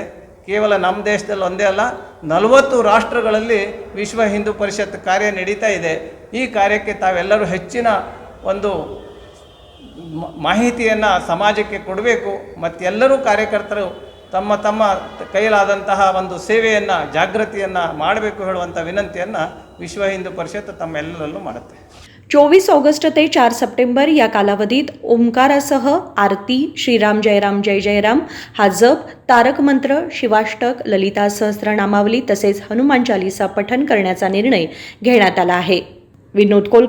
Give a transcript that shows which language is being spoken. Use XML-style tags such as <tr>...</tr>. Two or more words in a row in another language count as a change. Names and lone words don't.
<kn>ಕೇವಲ ನಮ್ಮ ದೇಶದಲ್ಲಿ ಒಂದೇ ಅಲ್ಲ, 40 ರಾಷ್ಟ್ರಗಳಲ್ಲಿ ವಿಶ್ವ ಹಿಂದೂ ಪರಿಷತ್ ಕಾರ್ಯ ನಡೀತಾ ಇದೆ. ಈ ಕಾರ್ಯಕ್ಕೆ ತಾವೆಲ್ಲರೂ ಹೆಚ್ಚಿನ ಒಂದು ಮಾಹಿತಿಯನ್ನು ಸಮಾಜಕ್ಕೆ ಕೊಡಬೇಕು. ಮತ್ತು ಎಲ್ಲರೂ ಕಾರ್ಯಕರ್ತರು ತಮ್ಮ ತಮ್ಮ ಕೈಲಾದಂತಹ ಒಂದು ಸೇವೆಯನ್ನು, ಜಾಗೃತಿಯನ್ನು ಮಾಡಬೇಕು ಹೇಳುವಂಥ विनंतीಯನ್ನು विश्व हिंदू परिषद तम्मेಲ್ಲರಲ್ಲೂ ಮಾಡುತ್ತೆ.</kn> <mr>24 ऑगस्ट ते 4 सप्टेंबर या कालावधीत ओंकारासह आरती, श्रीराम जयराम जय जयराम हा जप, तारक मंत्र, शिवाष्टक, ललिता सहस्रनामावली तसेच हनुमान चालीसा पठण करण्याचा निर्णय घेण्यात आला आहे.</mr>